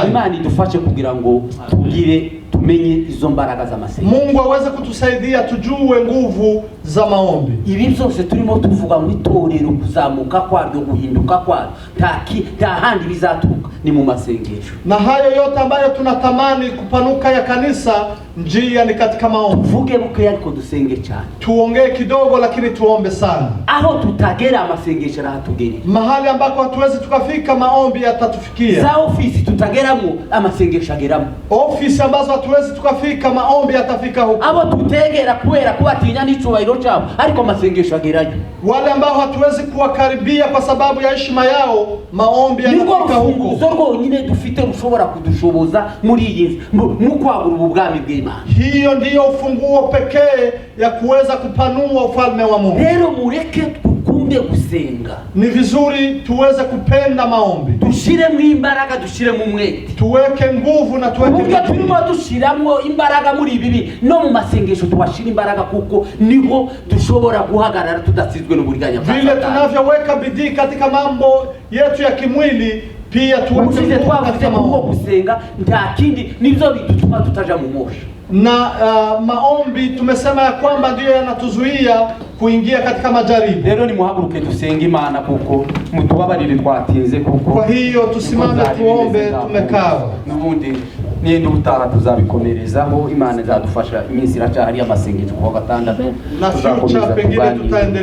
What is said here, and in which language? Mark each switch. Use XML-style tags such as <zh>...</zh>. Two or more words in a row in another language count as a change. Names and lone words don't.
<rw>Imana idufashe kugira ngo tugire tumenye izo mbaraga za masengesho.</rw> <sw>Mungu aweze kutusaidia tujue nguvu za maombi.</sw> <rw>Ibi byose turimo tuvuga mu itorero kuzamuka kwaryo, guhinduka kwaryo, nta handi bizaturuka ni mu masengesho.</rw> <sw>Na hayo yote ambayo tunatamani kupanuka ya kanisa njia ni katika maombi.</sw> <rw>tuvuge buke ariko dusenge cyane.</rw> <sw>Tuongee kidogo lakini tuombe sana.</sw> <rw>Aho tutagera amasengesho arahatugerera.</rw> <sw>Mahali ambako hatuwezi tukafika, maombi yatatufikia.</sw> <rw>Za ofisi tutageramo amasengesho ageramo.</rw> <sw>Ofisi ambazo hatuwezi tukafika, maombi yatafika huko.</sw> <rw>Abo tutegera kubera ko batinya n'icubahiro cyabo ariko amasengesho agerayo.</rw> <sw>Wale ambao hatuwezi kuwakaribia kwa sababu ya heshima yao, maombi Niko yanafika huko.</sw> <rw>rufunguzo rwonyine dufite rushobora kudushoboza muri iyi nzi mu kwagura ubwami bw'Imana.</rw> <sw>Hiyo ndiyo ufunguo pekee ya kuweza kupanua ufalme wa Mungu.</sw> <rw>Rero mureke tukunde gusenga.</rw> <sw>Ni vizuri tuweze kupenda maombi.</sw> <rw>Dushiremo imbaraga, dushiremo umwete.</rw> <sw>Tuweke nguvu na tuweke</sw> <rw>Ubwo turimo dushiramo imbaraga muri ibi no mu masengesho twashira imbaraga kuko niho dushobora guhagarara tudatsizwe n'uburiganya bwa</rw> <sw>vile</sw> <rw>Satani.</rw> <sw>tunavyoweka bidii katika mambo yetu ya kimwili, pia tuweke</sw> <rw>Usize</rw> <sw>nguvu</sw> <rw>twavuze</rw> <sw>katika</sw> <rw>kuko</rw> <sw>maombi.</sw> <rw>gusenga nta kindi nivyo bidutuma tutaja mu mosha.</rw> <sw>Na maombi tumesema ya kwamba ndiyo yanatuzuia kuingia katika majaribu.</sw> <rw>Rero ni muhaguruke dusenge Imana kuko mutubabarire twatinze kuko.</rw> <sw>Kwa hiyo tusimame tuombe, tumekaa.</sw> <rw>Nubundi niende ubutaha tuzabikomerezaho. Imana izadufasha, iminsi iracyahari amasengesho kuwa gatandatu.</rw> <sw>Na future pengine tutaendelea.</sw>